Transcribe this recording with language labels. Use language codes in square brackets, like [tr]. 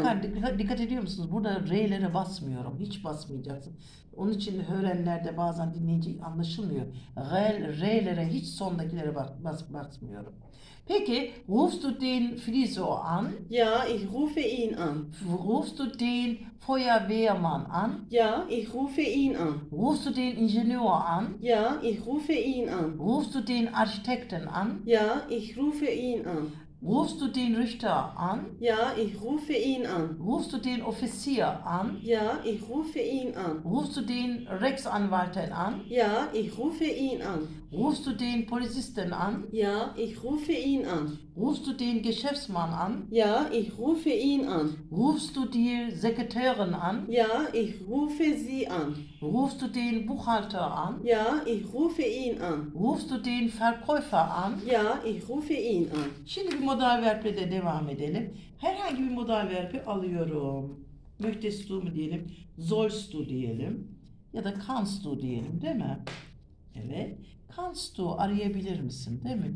[tr] Bakın dikkat ediyor musunuz? Burada R'lere basmıyorum. Hiç basmayacaksın. Onun için öğrenenlerde bazen dinleyici anlaşılmıyor. R'lere hiç sondakilere basmıyorum. [de] Peki, rufst du den Friseur an? Ja, ich rufe ihn an. Rufst du den Feuerwehrmann an? Ja, ich rufe ihn an. Rufst du den Ingenieur an? Ja, ich rufe ihn an. Rufst du den Architekten an? Ja, ich rufe ihn an. Rufst du den Richter an? Ja, ich rufe ihn an. Rufst du den Offizier an? Ja, ich rufe ihn an. Rufst du den Rechtsanwalt an? Ja, ich rufe ihn an. Rufst du den Polizisten an? Ja, ich rufe ihn an. Rufst du den Geschäftsmann an? Ja, ich rufe ihn an. Rufst du die Sekretärin an? Ja, ich rufe sie an. Rufst du den Buchhalter an? Ja, ich rufe ihn an. Rufst du den Verkäufer an? Ja, ich rufe ihn an. [tr] Şimdi bir modal verple de devam edelim. Herhangi bir modal verbi alıyorum. [de] Möchtest du [tr] mu diyelim? [de] Sollst du [tr] diyelim. Ya da [de] kannst du [tr] diyelim, değil mi? Evet. [de] Kannst du [tr] arayabilir misin, değil mi?